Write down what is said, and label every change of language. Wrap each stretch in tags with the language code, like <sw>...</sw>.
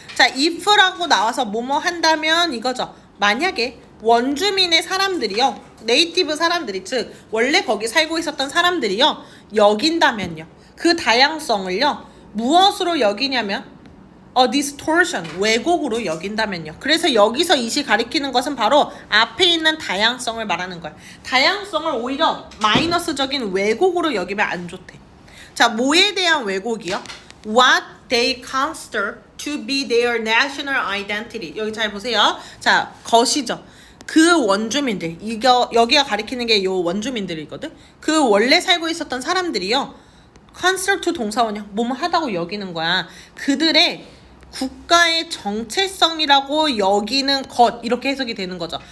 <ko>자, if라고 나와서 뭐뭐 한다면 이거죠. 만약에 원주민의 사람들이요, 네이티브 사람들이, 즉 원래 거기 살고 있었던 사람들이요, 여긴다면요, 그 다양성을요 무엇으로 여기냐면 distortion, 왜곡으로 여긴다면요. 그래서 여기서 이시 가리키는 것은 바로 앞에 있는 다양성을 말하는 거야. 다양성을 오히려 마이너스적인 왜곡으로 여기면 안 좋대. 자, 뭐에 대한 왜곡이요?</ko> <en>What they consider to be their national identity.</en> <ko>여기 잘 보세요. 자, 것이죠. 그 원주민들, 여기가 가리키는 게 요 원주민들이거든. 그 원래 살고 있었던 사람들이요,</ko> <en>consider to</en> <ko>동사원이요, 뭐뭐 하다고 여기는 거야. 그들의 국가의 정체성이라고 여기는 것, 이렇게 해석이 되는 거죠.</ko>